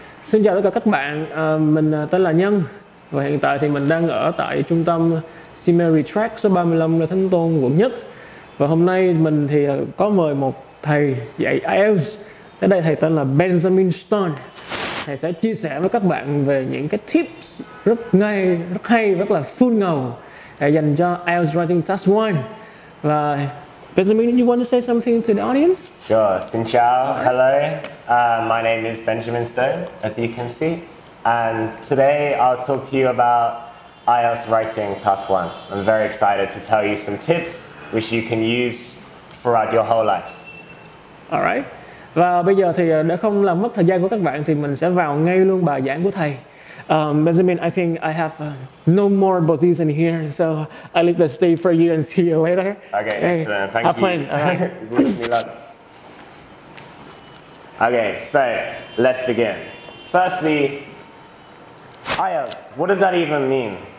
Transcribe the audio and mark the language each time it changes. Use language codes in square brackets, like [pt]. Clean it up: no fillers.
[vi] Xin chào tất cả các bạn, mình tên là Nhân và hiện tại thì mình đang ở tại trung tâm Simmery Track số 35 Lê Thánh Tôn, quận Nhất. Và hôm nay mình thì có mời một thầy dạy IELTS. Ở đây thầy tên là Benjamin Stone. Thầy sẽ chia sẻ với các bạn về những cái tips rất hay, rất là full ngầu dành cho IELTS Writing Task 1. [en] Và Benjamin, you want to say something to the audience? Sure. [vi] Xin chào. [en] Hello. My name is Benjamin Stone, as you can see. And today I'll talk to you about IELTS Writing Task 1. I'm very excited to tell you some tips which you can use throughout your whole life. Alright. [vi] Và bây giờ thì để không làm mất thời gian của các bạn thì mình sẽ vào ngay luôn bài giảng của thầy. [en] Benjamin, I think I have no more position here, so I leave the stage for you and see you later. Okay, hey, thank have you. Fun. Wish me luck. Okay, so let's begin. Firstly, IELTS, what does that even mean?